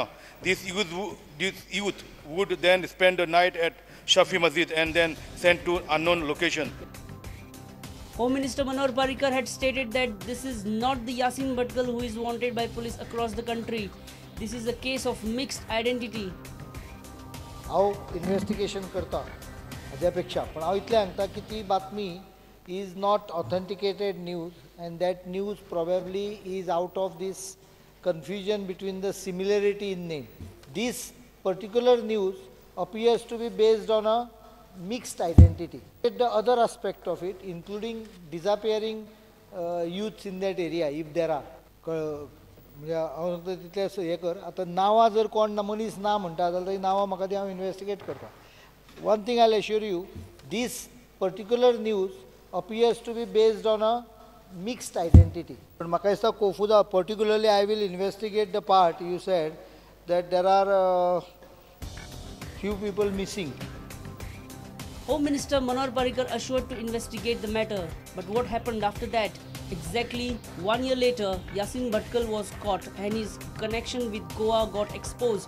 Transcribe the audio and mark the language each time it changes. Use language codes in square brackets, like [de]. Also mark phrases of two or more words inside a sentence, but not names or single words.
[en] These youth would then spend the night at Shafi Masjid and then sent to unknown location. Home Minister Manohar Parrikar had stated that this is not the YASIN BHATKAL who is wanted by police across the country. This is a case of mixed identity. [kok] हांव इन्वेस्टिगेशन करता हाज्या पेक्षा पण हांव इतलें सांगता की ती बातमी [en] is not authenticated news and that news probably is out of this confusion between the similarity in name. This particular news appears to be based on a mixed identity. The other aspect of it, including disappearing youths in that area, if there are. [kok] म्हणजे तितलें हें कर आतां नांवां जर कोण मनीस ना म्हणटा जाल्यार ती नांवां म्हाका ती हांव इन्वेस्टिगेट करता. [en] One thing I'll assure you, this particular news appears to be based on a mixed identity. [kok] But म्हाका दिसता कोफुदा, [en] particularly I will investigate the part you said that there are few people missing. Home Minister Manohar Parrikar assured to investigate the matter. But what happened after that? Exactly 1 year later, YASIN BHATKAL was caught and his connection with Goa got exposed.